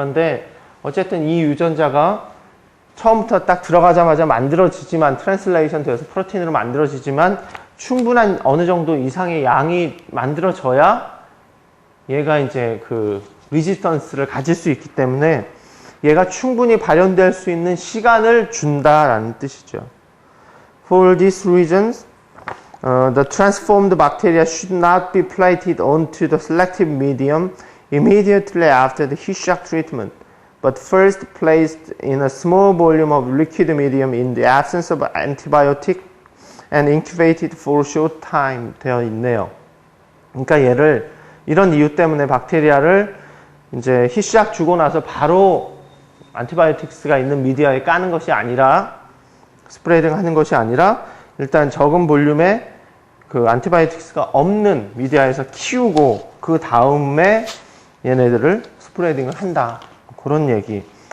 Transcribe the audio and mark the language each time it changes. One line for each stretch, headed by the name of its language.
Korean: 그런데 어쨌든 이 유전자가 처음부터 딱 들어가자마자 만들어지지만, 트랜슬레이션 되어서 프로틴으로 만들어지지만 충분한 어느 정도 이상의 양이 만들어져야 얘가 이제 그 리지스턴스를 가질 수 있기 때문에 얘가 충분히 발현될 수 있는 시간을 준다라는 뜻이죠.
English: For these reasons, the transformed bacteria should not be plated onto the selective medium immediately after the heat shock treatment, but first placed in a small volume of liquid medium in the absence of antibiotic and incubated for a short time
Korean: 되어 있네요. 그러니까 얘를 이런 이유 때문에 박테리아를 이제 히시약 주고 나서 바로 안티바이오틱스가 있는 미디어에 까는 것이 아니라, 스프레이딩 하는 것이 아니라 일단 적은 볼륨의 그 안티바이오틱스가 없는 미디어에서 키우고 그 다음에 얘네들을 스프레이딩을 한다. 그런 얘기.